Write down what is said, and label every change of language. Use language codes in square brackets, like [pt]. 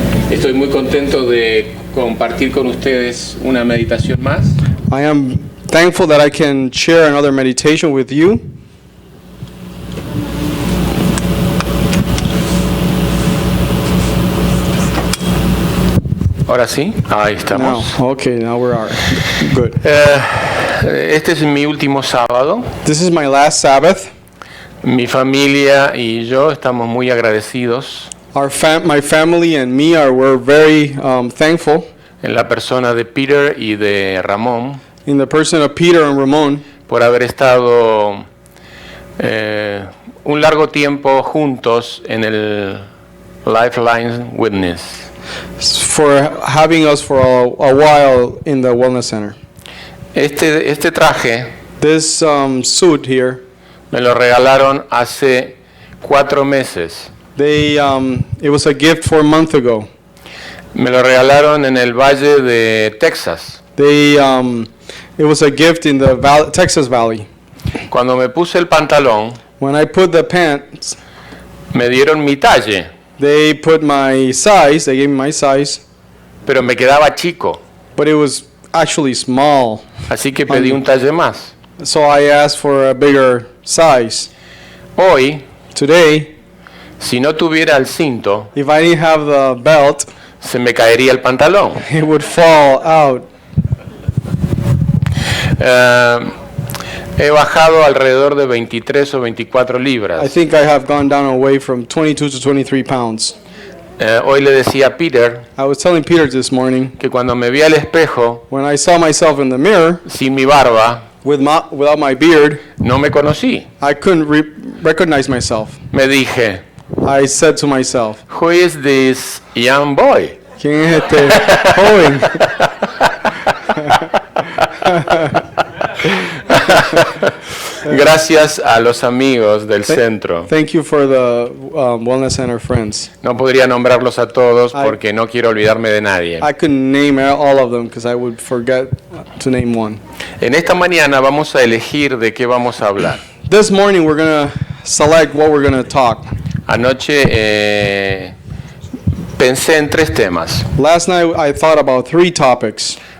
[es] Estoy muy contento de compartir con ustedes una meditación más. [en] I am thankful that I can share another meditation with you. [es] Ahora sí, ahí estamos. [en] Now we are good. [es] Este es mi último sábado. [en] This is my last Sabbath. [es] Mi familia y yo estamos muy agradecidos. [en] My family and me we're very thankful. [es] En la persona de Peter y de Ramón. [en] In the person of Peter and Ramon. [es] Por haber estado un largo tiempo juntos en el Lifeline Witness. [en] For having us for a while in the Wellness Center. [es] Este traje. [en] This suit here. [es] Me lo regalaron hace 4 meses. [en] It was a gift 4 months ago. [es] Me lo regalaron en el Valle de Texas. [en] It was a gift in the Texas Valley. [es] Cuando me puse el pantalón, [en] when I put the pants, [es] me dieron mi talle. [en] They put my size. They gave me my size. [es] Pero me quedaba chico. [en] But it was actually small. [es] Así que pedí un talle más. [en] So I asked for a bigger size. Today, [es] si no tuviera el cinto, [en] if I didn't have the belt, [es] se me caería el pantalón. [en] It would fall out. [es] He bajado alrededor de 23 o 24 libras. [en] I think I have gone down away from 22 to 23 pounds. [es] Hoy le decía a Peter, [en] I was telling Peter this morning, [es] que cuando me vi al espejo, [en] when I saw myself in the mirror, [es] sin mi barba, [en] without my beard, [es] no me conocí. [en] I couldn't recognize myself. [es] Me dije, [en] I said to myself, who is this young boy? [es] ¿Quién es este joven? Gracias a los amigos del centro. [en] Thank you for the Wellness Center friends. [es] No podría nombrarlos a todos porque no quiero olvidarme de nadie. [en] I couldn't name all of them because I would forget to name one. [es] En esta mañana vamos a elegir de qué vamos a hablar. [en] This morning we're going to select what we're going to talk. [es] Anoche pensé en 3 temas. [en] Last night I thought about 3 topics.